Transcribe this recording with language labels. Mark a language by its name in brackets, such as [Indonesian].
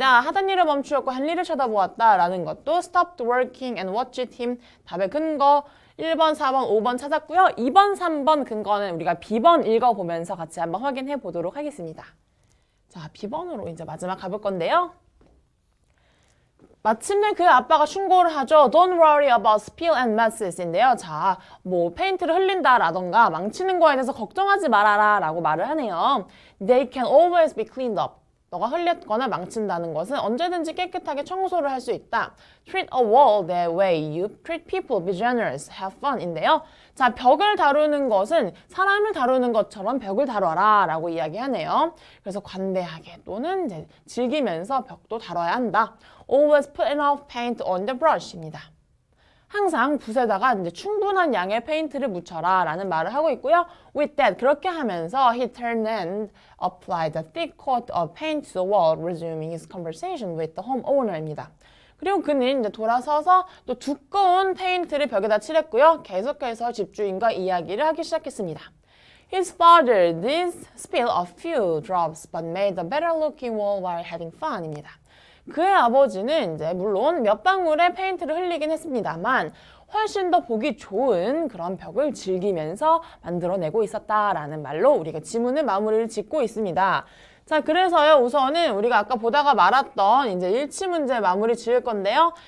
[Korean] 하던 일을 멈추었고 헨리를 쳐다보았다라는 것도 [English] stopped working and watched him [Korean] 답의 근거 1번, 4번, 5번 찾았고요. 2번, 3번 근거는 우리가 B번 읽어보면서 같이 한번 확인해 보도록 하겠습니다. 자, B번으로 이제 마지막 가볼 건데요. 마침내 그 아빠가 충고를 하죠. [English] Don't worry about spill and messes인데요. [Korean] 자, 뭐 페인트를 흘린다라던가 망치는 거에 대해서 걱정하지 말아라 라고 말을 하네요. [English] They can always be cleaned up. [Korean] 너가 흘렸거나 망친다는 것은 언제든지 깨끗하게 청소를 할 수 있다. [English] Treat a wall that way you treat people. Be generous. Have fun. 인데요. [Korean] 자, 벽을 다루는 것은 사람을 다루는 것처럼 벽을 다뤄라 라고 이야기하네요. 그래서 관대하게 또는 이제 즐기면서 벽도 다뤄야 한다. [English] Always put enough paint on the brush입니다. [Korean] 항상 붓에다가 이제 충분한 양의 페인트를 묻혀라 라는 말을 하고 있고요. [English] With that, [Korean] 그렇게 하면서 [English] he turned and applied a thick coat of paint to the wall, resuming his conversation with the homeowner입니다. [Korean] 그리고 그는 이제 돌아서서 또 두꺼운 페인트를 벽에다 칠했고요. 계속해서 집주인과 이야기를 하기 시작했습니다. [English] His father did spill a few drops but made a better looking wall while having fun입니다. [Korean] 그의 아버지는 이제 물론 몇 방울의 페인트를 흘리긴 했습니다만 훨씬 더 보기 좋은 그런 벽을 즐기면서 만들어내고 있었다라는 말로 우리가 지문의 마무리를 짓고 있습니다. 자, 그래서요, 우선은 우리가 아까 보다가 말았던 이제 일치 문제 마무리 지을 건데요.